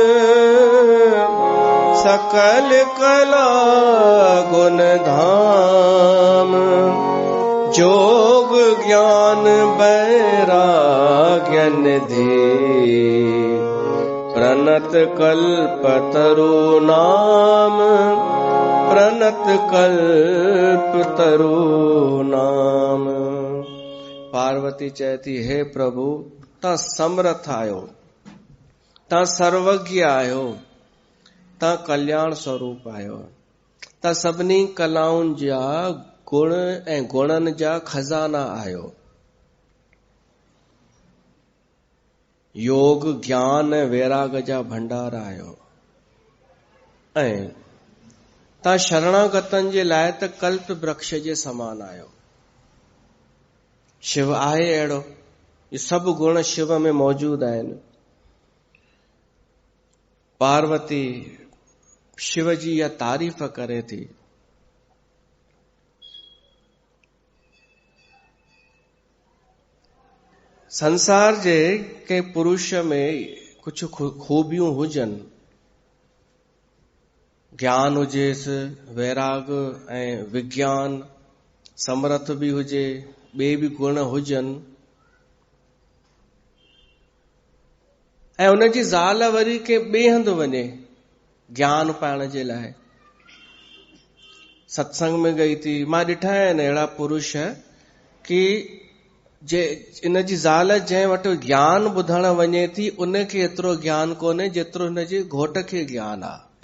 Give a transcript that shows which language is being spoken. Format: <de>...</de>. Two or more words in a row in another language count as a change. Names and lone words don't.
<awa>सकल कला गुण धाम, जोग ज्ञान वैराग्य निधि, प्रणत कल्पतरु नाम, प्रणत कल्पतरु नाम।</awa> <sd>पार्वती चहती हे प्रभु ता समर्थ आयो, ता सर्वज्ञ आयो, ता कल्याण स्वरूप आयो, ता सभिनी कलाउनि जा गुण ऐं गुणनि जा खजाना आयो, योग ज्ञान वैराग जा भंडार आयो, ऐं ता शरणागतनि जे लाइ त कल्प वृक्ष जे समान आयो। शिव आहे अहिड़ो, ये सभु गुण शिव में मौजूद आहिनि। पार्वती शिव जी इहा तारीफ़ करे थी। संसार जे के पुरुष में कुछ खूबियूं हुजनि, ज्ञान हुजेसि, वैराग ऐं विज्ञान, समर्थ भी हुजे, ॿिए बि गुण हुजनि, ऐं उनजी ज़ाल वरी के ॿिए हंधि वञे ज्ञान पाइण जे लाइ, सत्संग में गई थी, मां ॾिठा आहिनि अहिड़ा पुरुष कि जे इन जी ज़ाल जंहिं वटि ज्ञान ॿुधण वञे थी उनखे एतिरो ज्ञान कोन्हे जेतिरो हिन जे घोट खे ज्ञान आहे।</sd>